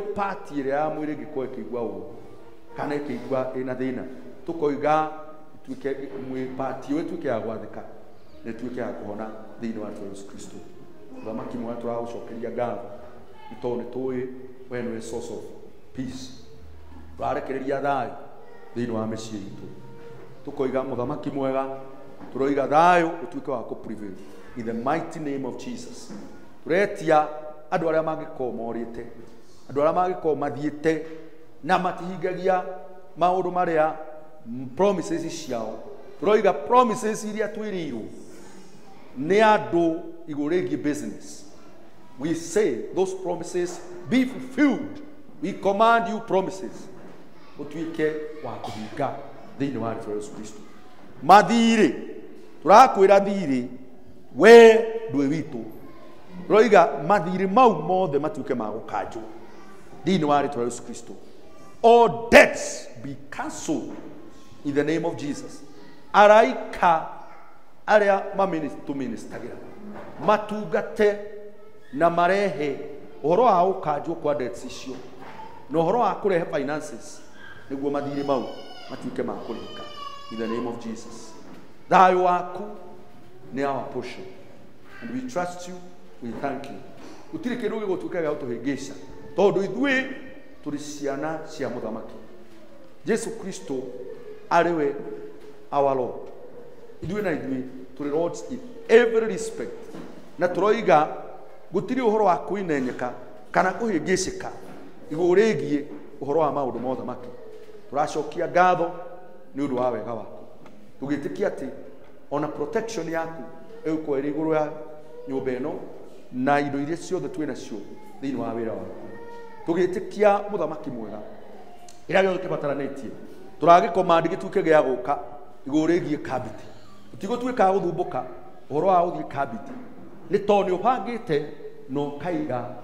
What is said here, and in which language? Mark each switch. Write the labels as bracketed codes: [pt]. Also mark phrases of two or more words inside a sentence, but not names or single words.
[ki] part ĩrĩa ya mwĩrĩ ĩngĩkorwo ĩkĩigua ũũ kana ĩkĩigua ĩna thĩna tũkoiga tuĩke part ĩyo ĩtuĩke ya gwathĩka na ĩtuĩke ya kũhona thĩinĩ wa Yesu Kristo mũthamaki mwega tũragũcokeria ngatho nĩ tondũ nĩ tũĩ we nĩwe [en] source of peace [ki] tũrarekereria thayũ thĩinĩ wa mĩciĩ itũ tũkoiga mũthamaki mwega tũroiga thayũ ũtuĩke wa kũ-prevail [en] in the mighty name of Jesus [ki] tũretia andũ arĩa mangĩkorwo morĩte andũ arĩa mangĩkorwo mathiĩte na matihingagia maũndũ marĩa promises ciao tũroiga promises iria twĩrĩirwo nĩ andũ igũrũ rĩgiĩ [en] business we say those promises be fulfilled we command you promises [ki] ũtuĩke wa kũhinga thĩinĩ wa Yesu Kristo mathirĩ tũrakwĩra thirĩ we ndũĩ witũ tũroiga mathirĩ mau mothe matuĩke ma gũkanjwo thĩinĩ wa Yesu Kristo [en] all debts be cancelled in the name of Jesus [ki] araika arĩa tũministagĩra matungate na marehe ũhoro wa gũkanjwo kwa debts icio na ũhoro wa kũrehe finances nĩguo mathirĩ mau matuĩke ma kũrĩka [en] in the name of Jesus [ki] thayũ waku nĩ [en] our portion and we trust you we thank you [ki] gũtirĩ kĩndũ gĩgũtuĩka gĩa gũtũhĩngĩca tondũ ithuĩ tũrĩ ciana cia mũthamaki Jesu Kristo arĩwe our Lord ithuĩ na ithuĩ tũrĩ [en] lords in every respect [ki] na tũroiga gũtirĩ ũhoro wa kwĩnenyeka kana kũhĩngĩcĩka igũrũ rĩgiĩ ũhoro wa maũndũ ma ũthamaki tũracokia ngatho nĩ ũndũ wa wega waku tũgĩtĩkia atĩ ona protection yaku ĩgũkorwo ĩrĩ igũrũ ya nyũmba ĩno na indo iria ciothe twĩ nacio thĩinĩ wa wĩra waku tũgĩtĩkia mũthamaki mwega ĩrĩa gĩothe kĩbataranĩtie tũragĩkomandi gĩtuĩke gĩa gũka igũrũ rĩgiĩ kabiti tũtigũtuĩka gũthumbũka ũhoro wa gũthiĩ kabiti nĩ tondũ nĩ ũbangĩte na ũkaiga